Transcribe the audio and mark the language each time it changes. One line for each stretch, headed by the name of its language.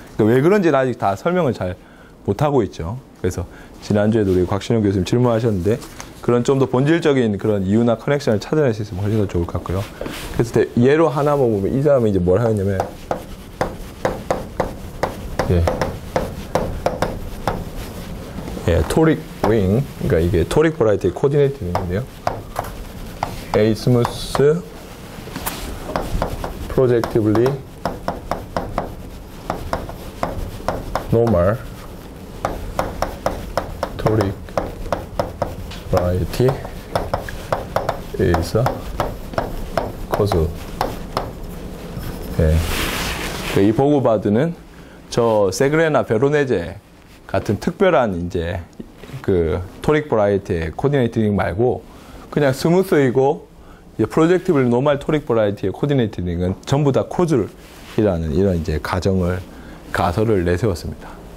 Korean: 그러니까 왜 그런지는 아직 다 설명을 잘 못하고 있죠. 그래서 지난주에도 우리 곽신영 교수님 질문하셨는데, 그런 좀 더 본질적인 그런 이유나 커넥션을 찾아낼 수 있으면 훨씬 더 좋을 것 같고요. 그래서 예로 하나만 보면 이 사람이 이제 뭘 하냐면, 토릭 링, 그러니까 이게 토릭 버라이티 코디네이트 링인데요.
English: A smooth, projectively normal toric variety is cause.
Korean: 이 보그바드는 저 세그레나 베로네제 같은 특별한 이제 그 토릭 버라이티의 코디네이트링 말고, 그냥 스무스이고 이제 프로젝티블 노멀 토릭 버라이티의 코디네이트링은 전부 다 코줄이라는 이런 이제 가설을 내세웠습니다.